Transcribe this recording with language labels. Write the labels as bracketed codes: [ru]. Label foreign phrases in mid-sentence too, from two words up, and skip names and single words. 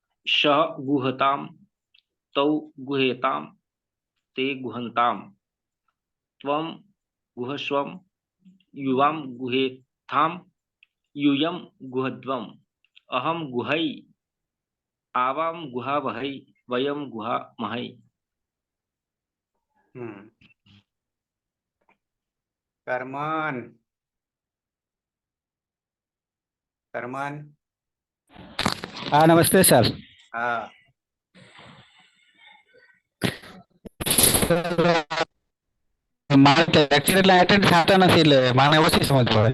[sa] सः गुहताम तौ गुहेताम ते गुहन्ताम त्वं गुहस्वं युवां गुहेथाम यूयं गुहध्वम् अहं गुहै आवां गुहावहै वयं गुहामहै. [gu] કરમન કરમન [hi] हाँ नमस्ते सर. [gu] હા મારે લેક્ચર એટલે એટેન્ડ થતા નથી એટલે મને ઓછી સમજ પડે.